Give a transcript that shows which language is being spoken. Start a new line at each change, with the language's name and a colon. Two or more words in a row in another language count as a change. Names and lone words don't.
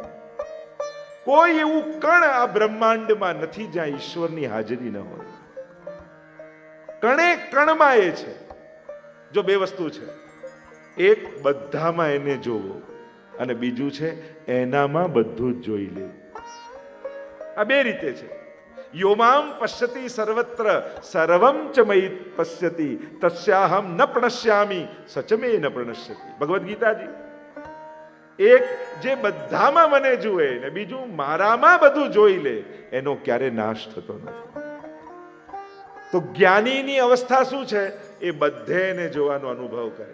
Gujarati: કોઈ એવું કણ આ બ્રહ્માંડમાં નથી જ્યાં ઈશ્વરની હાજરી ન હોય. કણે કણમાં એ છે. જો બે વસ્તુ છે, એક બધામાં એને જોવો, અને બીજું છે એનામાં બધું જ જોઈ લેવું. આ બે રીતે છે.
Sanskrit: યોમામ પશ્યતિ સર્વત્ર સર્વમ ચ મયી પશ્યતિ તસ્યાહમ ન પ્રણશ્યામિ સચમે ન પ્રણશ્યતિ. ભગવદ્ ગીતાજી.
Gujarati: એક જે બધામાં મને જુએ ને બીજું મારામાં બધું જોઈ લે, એનો ક્યારે નાશ થતો નથી. તો જ્ઞાનીની અવસ્થા શું છે? એ બધેને જોવાનો અનુભવ કરે.